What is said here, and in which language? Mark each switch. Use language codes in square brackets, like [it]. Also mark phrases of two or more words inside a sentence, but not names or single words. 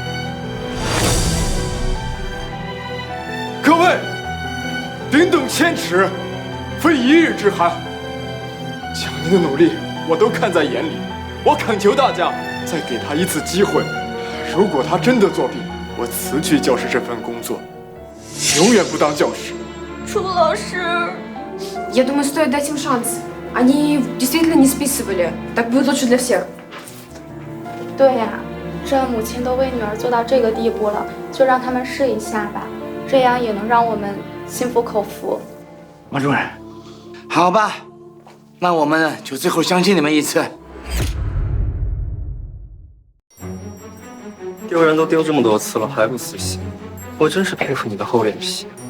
[zh] 各位，顶等千尺，非一日之寒。江泥的努力我都看在眼里，我恳求大家再给他一次机会。如果他真的作弊，我辞去教师这份工作，永远不当教师。楚老师。 [ru] Я думаю, стоит дать им шанс. Они действительно не списывали. Так будет лучше для всех. [zh] 对呀，这母亲都为女儿做到这个地步了，就让他们试一下吧，这样也能让我们心服口服。马主任，好吧，那我们就最后相信你们一次。丢人都丢这么多次了，还不死心，我真是佩服你的厚脸皮。